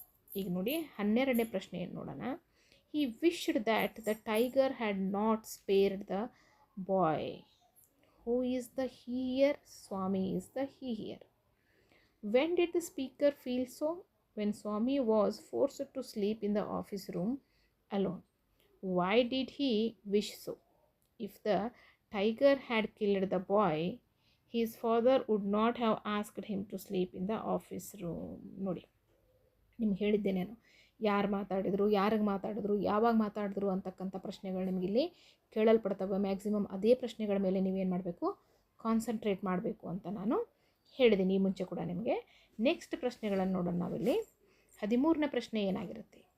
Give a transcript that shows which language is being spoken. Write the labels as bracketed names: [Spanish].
[Kannada] ಈಗ ನೋಡಿ, 12ನೇ ಪ್ರಶ್ನೆಯನ್ನು ನೋಡೋಣ. [English] He wished that the tiger had not spared the boy. Who is the he here? Swami is the he here. When did the speaker feel so? When Swami was forced to sleep in the office room alone. Why did he wish so? If the tiger had killed the boy, his father would not have asked him to sleep in the office room. [Kannada] ನೋಡಿ, ನಿಮ್ಗೆ ಹೇಳಿದ್ದೆ ನಾನು, ಯಾರು ಮಾತಾಡಿದ್ರು, ಯಾರಿಗೆ ಮಾತಾಡಿದ್ರು, ಯಾವಾಗ ಮಾತಾಡಿದ್ರು ಅಂತಕ್ಕಂಥ ಪ್ರಶ್ನೆಗಳು ನಿಮಗಿಲ್ಲಿ ಕೇಳಲ್ಪಡ್ತವೆ. ಮ್ಯಾಕ್ಸಿಮಮ್ ಅದೇ ಪ್ರಶ್ನೆಗಳ ಮೇಲೆ ನೀವೇನು ಮಾಡಬೇಕು? ಕಾನ್ಸಂಟ್ರೇಟ್ ಮಾಡಬೇಕು ಅಂತ ನಾನು ಹೇಳಿದ್ದೀನಿ ಈ ಮುಂಚೆ ಕೂಡ ನಿಮಗೆ. ನೆಕ್ಸ್ಟ್ ಪ್ರಶ್ನೆಗಳನ್ನು ನೋಡೋಣ ನಾವಿಲ್ಲಿ. 13ನೇ ಪ್ರಶ್ನೆ ಏನಾಗಿರುತ್ತೆ?